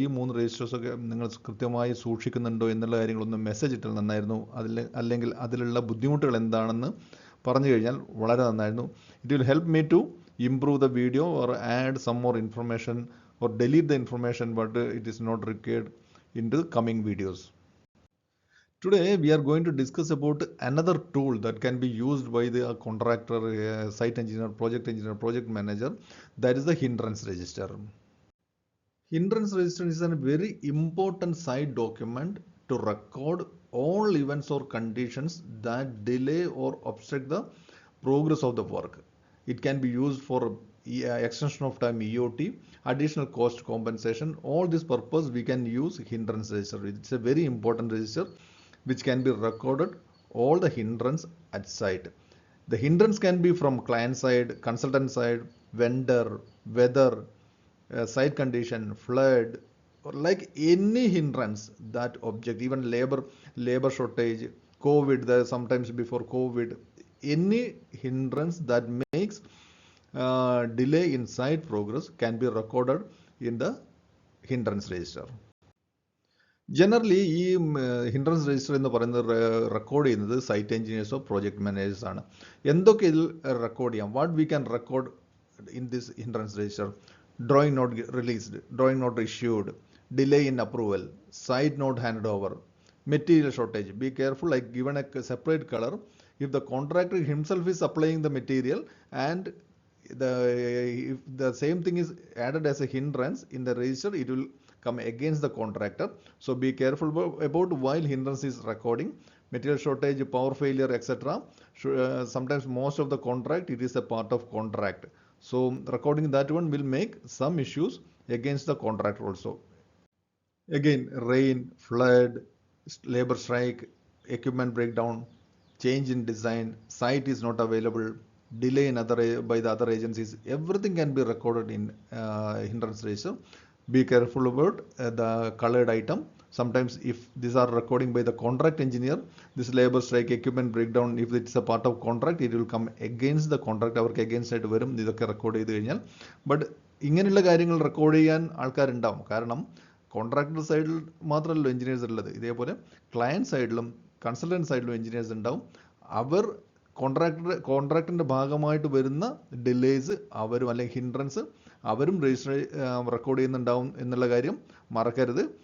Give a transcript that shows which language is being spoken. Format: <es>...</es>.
<ml>ഈ 3 രജിസ്റ്റേഴ്സൊക്കെ നിങ്ങൾ കൃത്യമായി സൂക്ഷിക്കുന്നുണ്ടോ എന്നുള്ള കാര്യങ്ങളൊന്ന് മെസ്സേജ് ഇട്ടാൽ നന്നായിരുന്നു. അല്ലെങ്കിൽ അതിലുള്ള ബുദ്ധിമുട്ടുകൾ എന്താണെന്ന് പറഞ്ഞു കഴിഞ്ഞാൽ വളരെ നന്നായിരുന്നു.</ml> <en>It will help me to improve the video or add some more information or delete the information but it is not required in the coming videos. Today we are going to discuss about another tool that can be used by the contractor, site engineer, project manager, that is the hindrance register. Hindrance register is a very important site document to record all events or conditions that delay or obstruct the progress of the work. It can be used for extension of time EOT, additional cost compensation. All this purpose we can use hindrance register. It's a very important register which can be recorded all the hindrance at site. The hindrance can be from client side, consultant side, vendor, weather, site condition, flood, or like any hindrance that object, even labor shortage, COVID, sometimes before COVID, any hindrance that makes delay in site progress can be recorded in the hindrance register.</en> <ml>Generally ഈ hindrance register എന്ന് പറയുന്നത് record ചെയ്യുന്നത് site എഞ്ചിനീയേഴ്സോ project managers ആണ്. എന്തൊക്കെ ഇതിൽ record ചെയ്യാം?</ml> <en>What we can record in this hindrance register? Drawing not released, drawing not issued, delay in approval, site not handed over, material shortage. Be careful, like given a separate color. If the contractor himself is supplying the material and if the same thing is added as a hindrance in the register, it will come against the contractor. So be careful about while hindrance is recording. Material shortage, power failure, etc. Sometimes most of the contract, it is a part of contract. So recording that one will make some issues against the contractor also. Again, rain, flood, labor strike, equipment breakdown, change in design, site is not available, delay in by the other agencies, everything can be recorded in hindrance register. Be careful about the colored item. Sometimes if these are recording by the contract engineer, this labor strike, equipment breakdown, if it's a part of contract, it will come against the contract.</en> <ml>അവർക്ക് against ആയിട്ട് വരും ഇതൊക്കെ record ചെയ്ത് കഴിഞ്ഞാൽ. But ഇങ്ങനെയുള്ള കാര്യങ്ങൾ record ചെയ്യാൻ ആൾക്കാരുണ്ടാവും. കാരണം കോൺട്രാക്ടർ സൈഡിൽ മാത്രമല്ലല്ലോ എഞ്ചിനീയേഴ്സ് ഉള്ളത്, ഇതേപോലെ ക്ലയൻറ്റ് സൈഡിലും കൺസൾട്ടൻറ്റ് സൈഡിലും എഞ്ചിനീയേഴ്സ് ഉണ്ടാവും. അവർ കോൺട്രാക്ടിൻ്റെ ഭാഗമായിട്ട് വരുന്ന ഡിലേസ് അവരും അല്ലെങ്കിൽ ഹിൻഡ്രൻസ് അവരും രജിസ്റ്റർ റെക്കോർഡ് ചെയ്യുന്നുണ്ടാവും എന്നുള്ള കാര്യം മറക്കരുത്.</ml>